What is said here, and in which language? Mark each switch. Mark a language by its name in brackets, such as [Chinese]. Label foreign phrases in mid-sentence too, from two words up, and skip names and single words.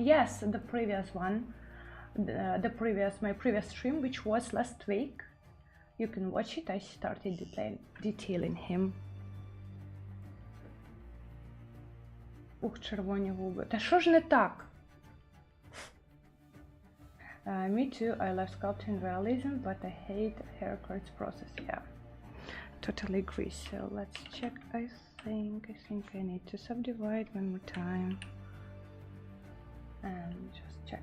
[English] Yes, the previous one, my previous stream, which was last week. You can watch it. I started detailing him. [Ukrainian] Ух, червоні губи. Та що ж не так? [English] Me too. I love sculpting realism, but I hate haircuts process. Yeah, totally agree. So let's check. I think I need to subdivide one more time and just check.